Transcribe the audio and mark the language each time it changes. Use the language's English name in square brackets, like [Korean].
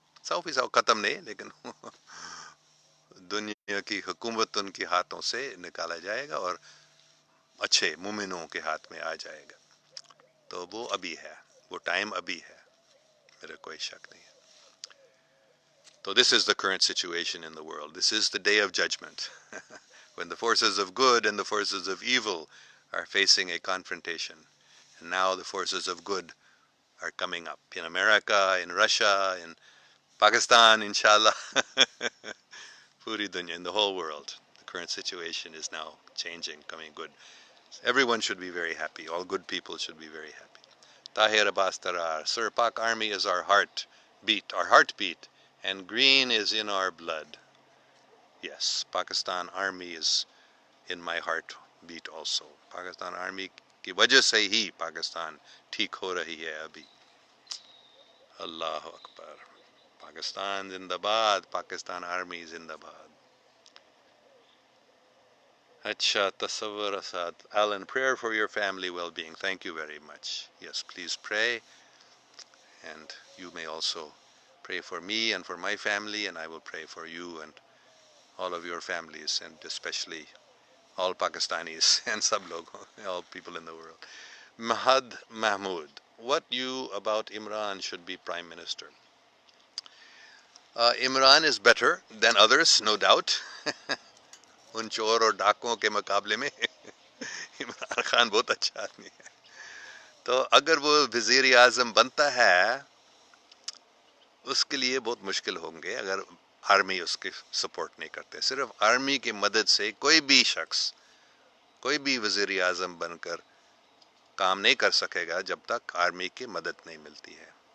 [Urdu] 100% ختم نہیں، لیکن دنیا کی حکومت ان کے ہاتھوں سے نکالا جائے گا اور اچھے مومنوں کے ہاتھ میں آ جائے گا. تو وہ ابھی ہے، وہ ٹائم ابھی ہے، میرا کوئی شک نہیں ہے. [English] So this is the current situation in the world. This is the day of judgment. When the forces of good and the forces of evil are facing a confrontation. And now the forces of good are coming up in America, in Russia, in Pakistan, inshallah. [Urdu] Puri dunya, [English] in the whole world. The current situation is now changing, coming good. Everyone should be very happy. All good people should be very happy. Tahir Abbas Tarar, Sir, Pak Army is our heartbeat, and green is in our blood. Yes, Pakistan Army is in my heartbeat also. [Urdu] Pakistan Army کی وجہ سے ہی پاکستان ٹھیک ہو رہی ہے ابھی. اللہ اکبر. پاکستان زندہ باد، Pakistan army زندہ باد. [English] Acha, Tasawwur Asad. Alan, prayer for your family well-being. Thank you very much. Yes, please pray. And you may also pray for me and for my family, and I will pray for you and all of your families, and especially all Pakistanis and [Urdu] sab log, [English] all people in the world. Mahad Mahmood, what you about Imran should be Prime Minister? Imran is better than others, no doubt. [Urdu] ان چور اور ڈاکوں کے مقابلے میں عمران خان بہت اچھا آدمی ہے. تو اگر وہ وزیر اعظم بنتا ہے، اس کے لیے بہت مشکل ہوں گے اگر آرمی اس کی سپورٹ نہیں کرتے. صرف آرمی کی مدد سے کوئی بھی شخص، کوئی بھی وزیر اعظم بن کر کام نہیں کر سکے گا جب تک آرمی کی مدد نہیں ملتی ہے.